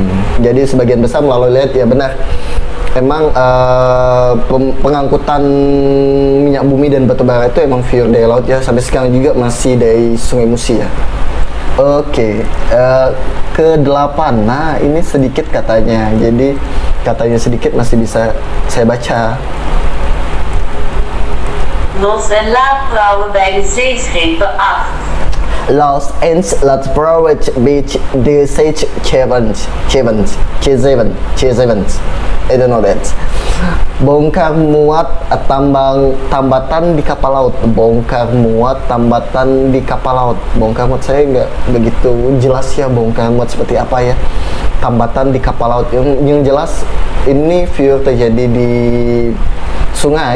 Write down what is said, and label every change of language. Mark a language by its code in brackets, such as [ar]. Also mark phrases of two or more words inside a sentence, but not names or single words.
[id] Jadi sebagian besar melalui laut ya, benar. Emang pengangkutan minyak bumi dan batu bara itu emang pure dari laut ya, sampai sekarang juga masih dari Sungai Musi ya. Oke, ke-8. Nah, ini sedikit katanya. Jadi katanya sedikit masih bisa saya baca. [nl] Los en laadvrouwen bij de zeeschepen 8. Los and Latvrovich Beach the Sage Chevens. [en] I don't know that. [id] Bongkar muat tambatan di kapal laut. Bongkar muat tambatan di kapal laut. Bongkar muat, saya nggak begitu jelas ya bongkar muat seperti apa ya. Tambatan di kapal laut. Yang jelas ini view terjadi di sungai.